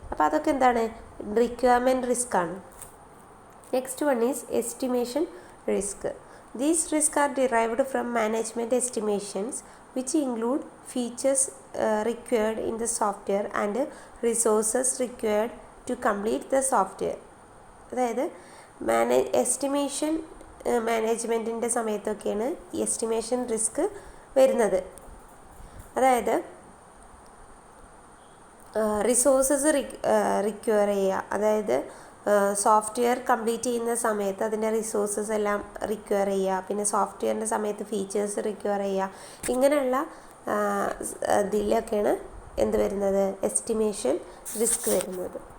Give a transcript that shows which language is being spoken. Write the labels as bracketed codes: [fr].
[ml] അപ്പോൾ അതൊക്കെ എന്താണ് റിക്വയർമെൻറ്റ് റിസ്ക് ആണ്. [en] Next one is estimation risk. These risks are derived from management estimations, which include features required in the software and resources required to complete the software. [ml] അതായത് estimation മാനേജ്മെൻറ്റിൻ്റെ സമയത്തൊക്കെയാണ് ഈ estimation risk വരുന്നത്. അതായത് resources require ചെയ്യുക, അതായത് software complete ചെയ്യുന്ന സമയത്ത് അതിൻ്റെ resources എല്ലാം റിക്വയർ ചെയ്യുക, പിന്നെ സോഫ്റ്റ്വെയറിൻ്റെ സമയത്ത് ഫീച്ചേഴ്സ് റിക്വയർ ചെയ്യുക, ഇങ്ങനെയുള്ള ഇതിലൊക്കെയാണ് എന്ത് വരുന്നത് എസ്റ്റിമേഷൻ റിസ്ക് വരുന്നത്.